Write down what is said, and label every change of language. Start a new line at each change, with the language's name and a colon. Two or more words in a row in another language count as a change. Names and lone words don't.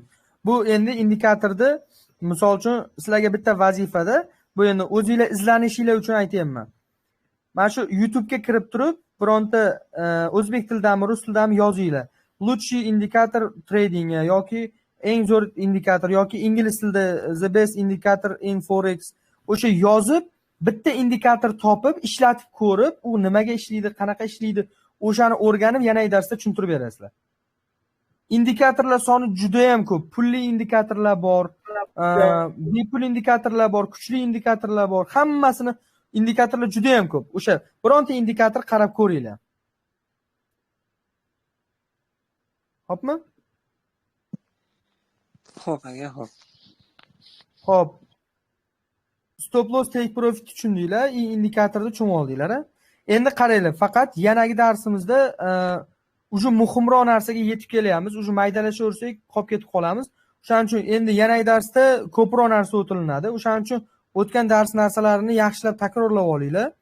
Uzbek: Bu endi indikatorda misol uchun sizlarga bitta vazifada, bu endi o'zingizlar izlanishinglar uchun aytayapman. Mana shu YouTube ga kirib turib, bironta o'zbek tilidami, rus tilidami yozinglar. Лучший indikator trading yoki eng zo'r indikator yoki ingliz tilida
English: the best indicator in forex
Uzbek: o'sha yozib bitta indikator topib, ishlatib ko'rib, u nimaga ishlaydi, qanaqa ishlaydi, o'shani o'rganib yana darsda tushuntirib berasizlar. Indikatorlar soni juda ham ko'p. Pulli indikatorlar bor, bepul indikatorlar bor, kuchli indikatorlar bor. Hammasini indikatorlar juda ham ko'p. O'sha bironta indikator qarab ko'ringlar. Xo'pmi? Xo'p aka, xo'p. Xo'p.
English: Stop loss take profit
Uzbek: tushundinglar, indikatorni tushunib oldinglar. Endi qaranglar, faqat yanagi darsimizda uje muhimroq narsaga yetib kelyapmiz. Uje maydalashaversak, qolib ketib qolamiz. O'shaning uchun endi yanagi darsda ko'proq narsa o'tilinadi. O'shaning uchun o'tgan dars narsalarini yaxshilab takrorlab olinglar.